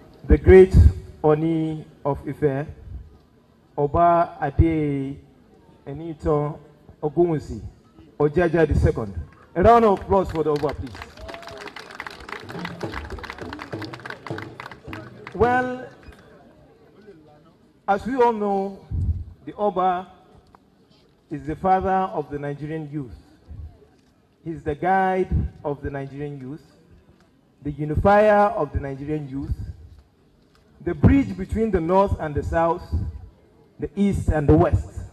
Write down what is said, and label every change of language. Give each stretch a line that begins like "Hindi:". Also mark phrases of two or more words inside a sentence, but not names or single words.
English: the great Oni of Ife, Oba Ade Enito Ogunwusi, Ojaja II. A round of applause for the Oba, please. Well, as we all know, the Oba is the father of the Nigerian youth. He's the guide of the Nigerian youth, the unifier of the Nigerian youth, the bridge between the north and the south, the east and the west.